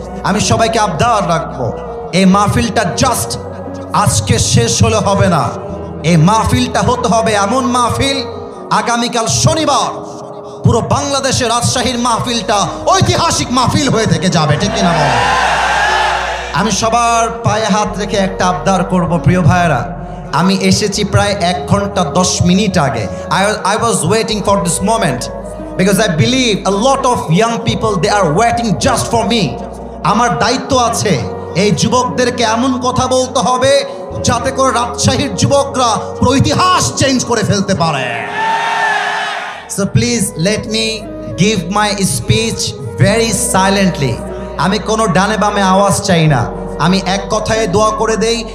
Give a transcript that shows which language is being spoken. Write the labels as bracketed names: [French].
[Bangla] আমি সবাইকে আবদার রাখবো, এই মাহফিলটা জাস্ট আজকে শেষ হলে হবে না, এই মাহফিলটা হতে হবে এমন মাহফিল আগামীকাল শনিবার পুরো বাংলাদেশে রাজশাহীর মাহফিলটা ঐতিহাসিক মাহফিল হয়ে থেকে যাবে, ঠিক কিনা বলেন? আমি সবার পায়ে হাত রেখে একটা আবদার করব, প্রিয় ভাইয়েরা, আমি এসেছি প্রায় 1 ঘন্টা 10 মিনিট আগে। [English] I was waiting for this moment because I believe a lot of young people, they are waiting just for me. [Bangla] আমার দায়িত্ব আছে এই যুবকদেরকে এমন কথা বলতে হবে যাতে করে রাজশাহীর যুবকরা পুরো ইতিহাস চেঞ্জ করে ফেলতে পারে। [English] So please let me give my speech very silently. [Bangla] আমি কোনো ডানে বামে আওয়াজ চাই না, আমি এক কথায় দোয়া করে দেই।